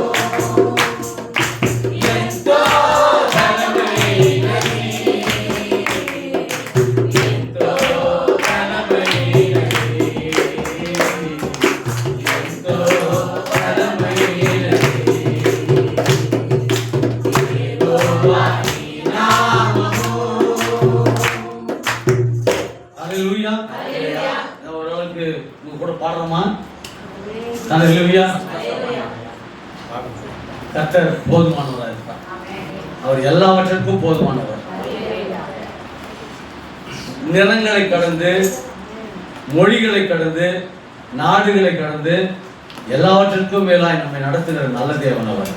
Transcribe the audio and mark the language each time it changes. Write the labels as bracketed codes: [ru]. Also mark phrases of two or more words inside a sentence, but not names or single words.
[te] ఎంతో బలమైనది, ఎంతో బలమైనది, ఎంతో బలమైనది. యెహోవా నీ నామము. హల్లెలూయా. ఎవరెవరికి నువ్వు కూడా పాడరమ్మా. [ta] ஹல்லேலூயா. கர்த்தர் போதுமானவராக இருப்பார். அவர் எல்லாவற்றிற்கும் போதுமானவர். நிறங்களை கடந்து, மொழிகளை கடந்து, நாடுகளை கடந்து எல்லாவற்றிற்கும் மேலாய் நம்மை நடத்துகிற நல்ல தேவன் அவர்.